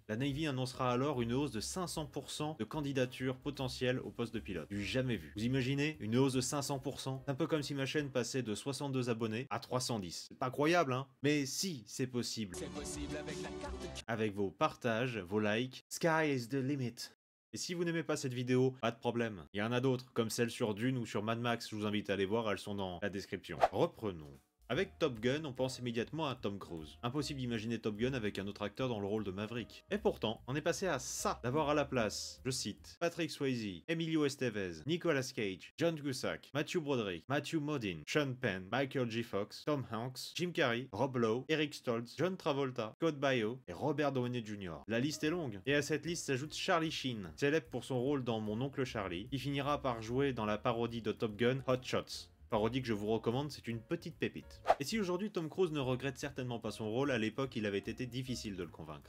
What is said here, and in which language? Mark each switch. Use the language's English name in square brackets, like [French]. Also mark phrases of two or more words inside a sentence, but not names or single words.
[French] La Navy annoncera alors une hausse de 500% de candidatures potentielles au poste de pilote. Du jamais vu. Vous imaginez une hausse de 500%? C'est un peu comme si ma chaîne passait de 62 abonnés à 310. C'est pas croyable, hein? Mais si, c'est possible. C'est possible avec la carte. Avec vos partages, vos likes. [English] Sky is the limit. [French] Et si vous n'aimez pas cette vidéo, pas de problème. Il y en a d'autres, comme celle sur Dune ou sur Mad Max, je vous invite à aller voir, elles sont dans la description. Reprenons. Avec Top Gun, on pense immédiatement à Tom Cruise. Impossible d'imaginer Top Gun avec un autre acteur dans le rôle de Maverick. Et pourtant, on est passé à ça, d'avoir à la place, je cite, Patrick Swayze, Emilio Estevez, Nicolas Cage, John Cusack, Matthew Broderick, Matthew Modine, Sean Penn, Michael J. Fox, Tom Hanks, Jim Carrey, Rob Lowe, Eric Stoltz, John Travolta, Scott Baio et Robert Downey Jr. La liste est longue. Et à cette liste s'ajoute Charlie Sheen, célèbre pour son rôle dans Mon oncle Charlie, qui finira par jouer dans la parodie de Top Gun Hot Shots. Parodie que je vous recommande, c'est une petite pépite. Et si aujourd'hui Tom Cruise ne regrette certainement pas son rôle, à l'époque il avait été difficile de le convaincre.